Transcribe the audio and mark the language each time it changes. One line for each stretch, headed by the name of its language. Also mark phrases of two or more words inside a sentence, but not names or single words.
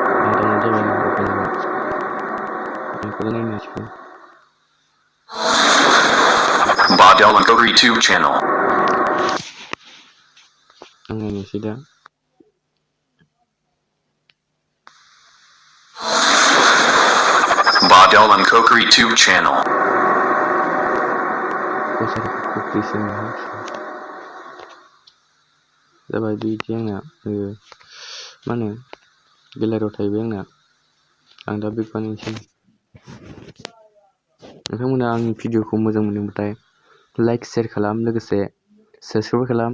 English: Badel and Coker YouTube channel. Badel and Coker YouTube channel.
Bodo: जाबाय बिदि आंना मा होनो गेलारियाव थाहैबाय आंना। आं दा बेग बानायनोसै। नोंथांमोना आंनि भिडिअखौ मोजां मोनदोंबाथाय
English: like share
Bodo: खालाम, लोगोसे साबस्क्राइब खालाम।